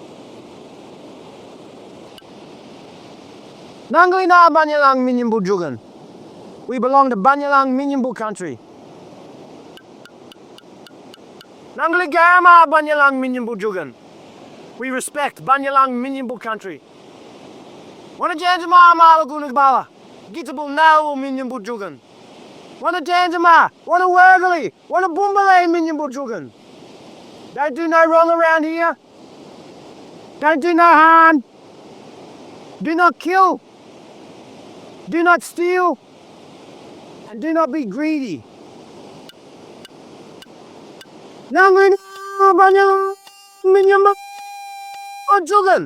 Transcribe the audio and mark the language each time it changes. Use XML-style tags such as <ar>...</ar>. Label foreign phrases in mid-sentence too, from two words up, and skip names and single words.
<bdy>Nangli na Banyalang Minjungbal Jugan.</bdy> <en>We belong to Banyalang Minjungbal country.</en> <bdy>Nangli Gama Banyalang Minjungbal Jugan.</bdy> <en>We respect Banyalang Minjungbal country.</en> <bdy>Wana Janjama Malagunagbala. Gitabul Nalu Minjungbal Jugan. Wana Janjama. Wana Wergali. Wana Bumbale Minjungbal Jugan.</bdy> <en>Don't do no wrong around here. Don't do no harm. Do not kill. Do not steal. And do not be greedy.</en> <bdy>Nangli na Banyalang Minjungbal Jugan.</bdy>